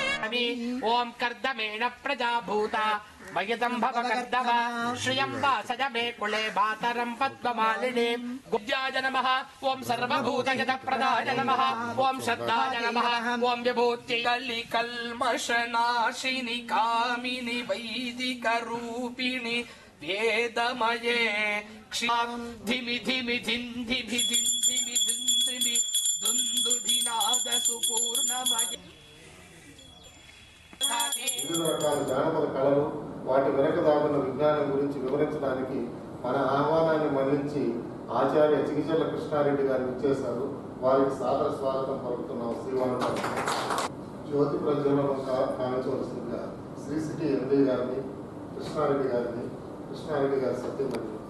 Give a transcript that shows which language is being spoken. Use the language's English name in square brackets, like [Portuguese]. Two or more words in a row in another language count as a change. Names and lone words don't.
[Sanskrit] करिष्यामि ओम कर्दमेण प्रजाभूता मयितं भव कर्दम श्रियं वासज मे कुले भातरं पद्ममालिनी गुब्जाय नमः ओम सर्वभूतहितप्रदाय नमः ओम श्रद्धाय नमः ओम विभूतिकलिकल्मषनाशिनि कामिनि वैदिकरूपिणि वेदमये धिमि धिमि धिन्धिमि धिन्धिमि धिन्धिमि दुन्दुभिनाद सुपूर्णमये [Telugu] వివిధ రకాల జానపద కళలు వాటి వెనక దాగున్న విజ్ఞానం గురించి వివరించడానికి మన ఆహ్వానాన్ని మన్నించి ఆచార్య చిగిచెర్ల కృష్ణారెడ్డి గారు ఇచ్చేశారు. వారికి సాదర స్వాగతం పలుకుతున్నాం. శ్రీవాణి జ్యోతి ప్రజ్వలనం కావించవలసిందిగా శ్రీ సిటీ ఎండి గారిని, కృష్ణారెడ్డి గారిని, కృష్ణారెడ్డి గారి సత్యమణి